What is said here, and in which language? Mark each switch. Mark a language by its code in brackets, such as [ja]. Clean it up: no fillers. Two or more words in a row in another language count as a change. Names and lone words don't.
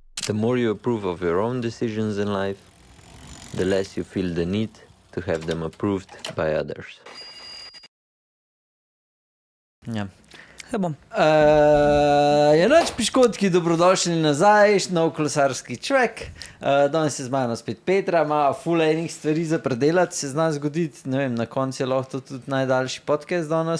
[en] The more you approve of your own decisions in life, the less you feel the need to have them approved by others. [sl] Ja. Se bom. Noč piškotki, dobrodošli nazaj, nov kolesarski čvek. Danes je z mano spet Petra, ima ful enih stvari za predelati, se zna zgoditi, ne vem, na koncu je lahko tudi najdaljši podcast danes.